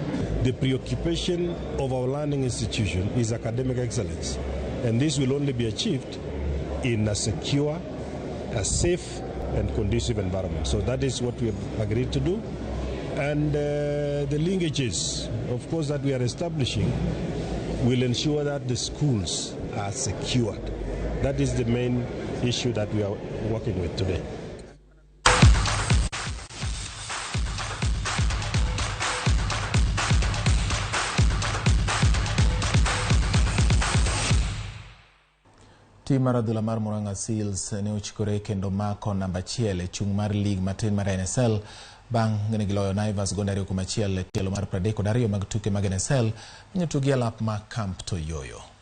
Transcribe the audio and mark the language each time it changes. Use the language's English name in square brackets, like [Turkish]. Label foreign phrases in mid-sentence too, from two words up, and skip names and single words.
[English] The preoccupation of our learning institution is academic excellence, and this will only be achieved in a secure, a safe and conducive environment. So that is what we have agreed to do. And the linkages, of course, that we are establishing will ensure that the schools are secured. That is the main issue that we are working with today. [Luo (Kenya and Tanzania)] Tim mar adhula mar Murang'a Seals ne ochikore kendo mako namba 1 e chung mar lig matin mar NSL bang' ne giloyo Naivas gonde 2-1 e tielo mar 32 mag tuke mag NSL manyotugi alap ma Camp Toyoyo.